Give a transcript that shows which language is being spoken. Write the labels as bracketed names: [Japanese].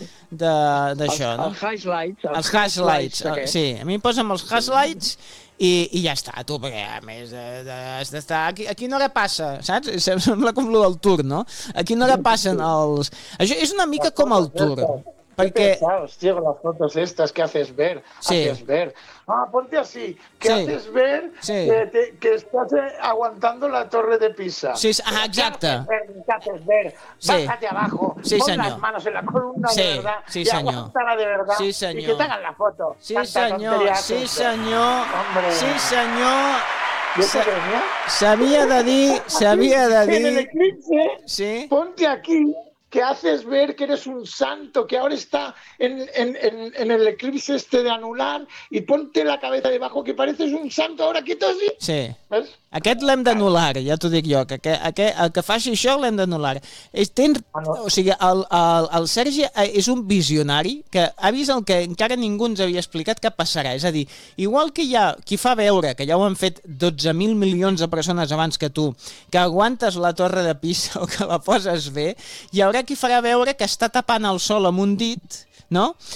[Catalan] d'això, no? Els highlights. Els highlights, sí. A mi posa'm els highlights, sí. I ja està, tu, perquè a més has d'estar... A quina hora passa, saps? Sembla com lo del Tour, no? A quina hora passen els... Això és una mica com el Tour. Perquè... [Spanish] Hòstia, con las fotos estas que haces ver, haces ver. Ah, ponte así, que haces ver que estás aguantando la Torre de Pisa. [Catalan] Sí, ah, exacte. [Spanish] Que haces ver, bájate abajo, pon las manos en la columna de verdad, y aguántala de verdad, y que te hagan la foto. Sí, señor, sí, señor, sí, señor. Sabía de dir, sabía de dir... En el eclipse, ponte aquí... que haces ver que eres un santo, que ahora está en el eclipse este de anular, y ponte la cabeza debajo, que pareces un santo ahora, quieto así. Sí. ¿Ves? [Catalan] Aquest l'hem d'anular, ja t'ho dic jo, que el que faci això l'hem d'anular. O sigui, el Sergi és un visionari que ha vist el que encara ningú ens havia explicat que passarà. És a dir, igual que hi ha qui fa veure, que ja ho han fet 12.000 milions de persones abans que tu, que aguantes la Torre de Pisa o que la poses bé, hi haurà qui farà veure que està tapant el sol amb un dit, no?